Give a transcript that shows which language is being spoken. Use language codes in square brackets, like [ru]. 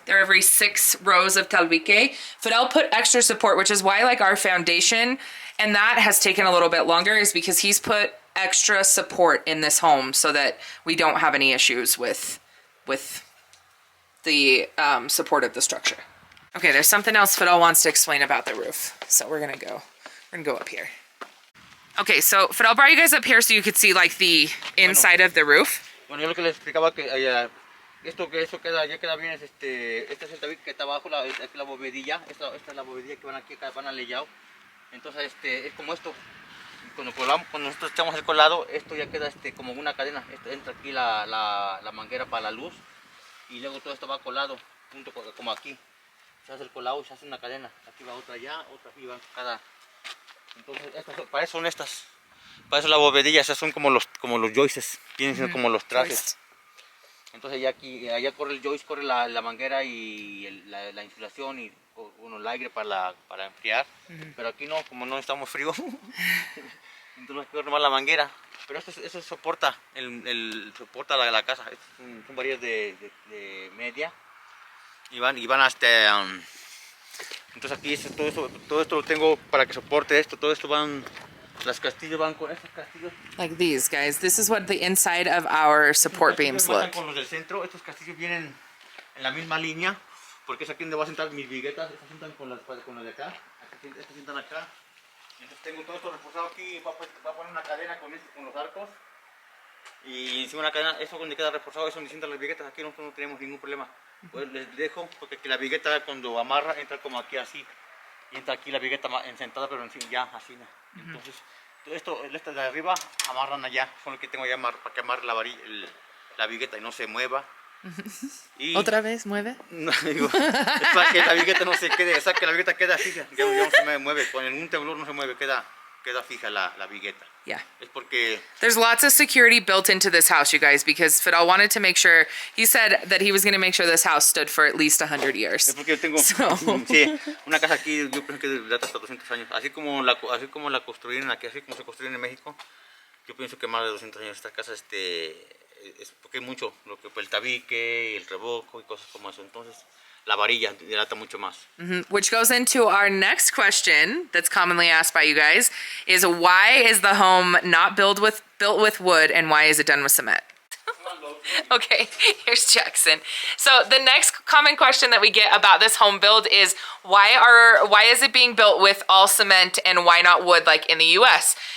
[en] They're every 6 rows of tabique. Fidel put extra support, which is why like our foundation, and that has taken a little bit longer, is because he's put extra support in this home so that we don't have any issues with the support of the structure. Okay, there's something else Fidel wants to explain about the roof. So we're gonna go up here. Okay, so Fidel brought you guys up here so you could see like the inside of the roof. [es] Bueno, yo lo que les explicaba que eso queda bien, este es el tabique que está abajo, aquí la bovedilla, esta es la bovedilla que van a leyado. Entonces es como esto. Cuando nosotros echamos el colado, esto ya queda como una cadena. Entra aquí la manguera para la luz y luego todo esto va colado junto como aquí. Se hace el colado y se hace una cadena. Aquí va otra allá, otra aquí va cada. Entonces para eso son estas. Para eso la bovedilla, esas son como los joists, vienen siendo como los trajes. Entonces allá corre el joist, corre la manguera y la insulación y el aire para enfriar. Pero aquí no, como no estamos frío. Entonces corre más la manguera. Pero eso soporta soporta la casa. Son varillas de media y van hasta entonces aquí todo esto lo tengo para que soporte esto. Todo esto las castillos van con estos castillos. [en] Like these guys. This is what the inside of our support beams look. [es] Con los del centro, estos castillos vienen en la misma línea, porque es aquí donde voy a sentar mis viguetas. Estas sientan con las de acá. Estas sientan acá. Entonces tengo todo esto reforzado aquí. Voy a poner una cadena con los arcos. Y encima una cadena, eso donde queda reforzado, es donde sientan las viguetas. Aquí nosotros no tenemos ningún problema. Pues les dejo, porque la vigueta cuando amarra entra como aquí así. Y entra aquí la vigueta sentada, pero en fin, ya así. Entonces Esta de arriba amarran allá, son los que tengo allá para que amarre la vigueta y no se mueva. Y ¿Otra vez mueve? no, digo, es para que la vigueta no se quede, o sea, que la vigueta queda fija, ya no se me mueve, con un temblor no se mueve, queda fija la vigueta. [en] Yeah. [es] Es porque [en] There's lots of security built into this house, you guys, because Fidel wanted to make sure, he said that he was going to make sure this house stood for at least 100 years. [es] es porque yo tengo sí, una casa aquí, yo pienso que data hasta 200 años, así como la construyeron aquí, así como se construyeron en México, yo pienso que más de 200 años esta casa, es porque hay mucho, lo que el tabique, el revoco y cosas como eso, entonces la varilla dilata mucho más. [en] Which goes into our next question that's commonly asked by you guys is why is the home not built with wood and why is it done with cement? Okay, here's Jackson. So the next common question that we get about this home build is why is it being built with all cement and why not wood like in the US?